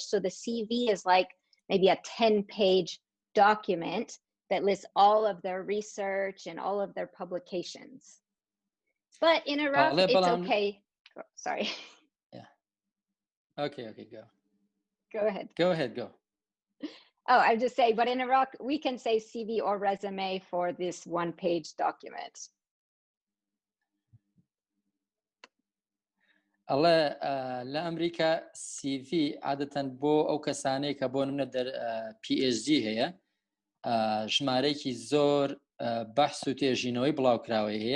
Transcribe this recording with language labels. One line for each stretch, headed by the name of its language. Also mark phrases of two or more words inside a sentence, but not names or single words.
English: So the CV is like maybe a 10-page document that lists all of their research and all of their publications. But in Iraq, it's okay. Oh, sorry. Yeah. Okay, go. Go ahead. Go. Oh, I just say, but in Iraq, we can say CV or resume for this one-page document.
Central Kurdish: ئەڵێ لە ئەمریکا CV عادەتەن بۆ ئەو کەسانەی کە بۆ نمونە PhD هەیە ژمارەیەکی زۆر بەحث و تێژینەوەی بڵاوکراوی هەیە